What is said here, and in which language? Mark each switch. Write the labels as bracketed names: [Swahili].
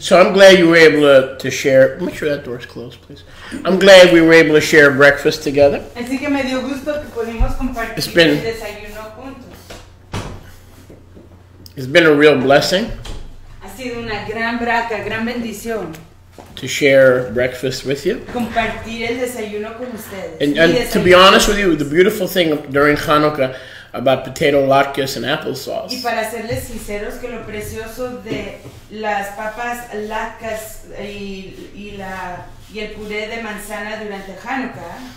[English] So I'm glad you were able to share. Make sure that door's closed, please. I'm glad we were able to share breakfast together. [Spanish] Así que me dio gusto que pudimos compartir el desayuno juntos. [English] It's been a real blessing. [Spanish] Ha sido una gran braca, gran bendición. [English] To share breakfast with you. [Spanish] Compartir el desayuno con ustedes. [English] And to be honest with you, the beautiful thing during Chanukah about potato latkes and applesauce. [Spanish] Y para serles sinceros, que lo precioso de las papas latkes y el puré de manzana durante Chanukah